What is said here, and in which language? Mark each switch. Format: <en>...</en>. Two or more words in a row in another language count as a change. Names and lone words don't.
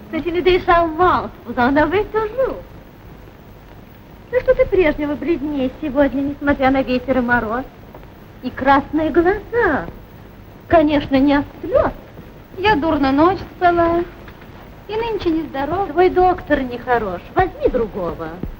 <fr>C'est une idée charmante, vous en avez toujours.</fr> <ru>Да что ты прежнего бледнее сегодня, несмотря на ветер и мороз. И красные глаза. Конечно, не от слез. Я дурно ночь спала, и нынче нездорова. Твой доктор нехорош, возьми другого.</ru>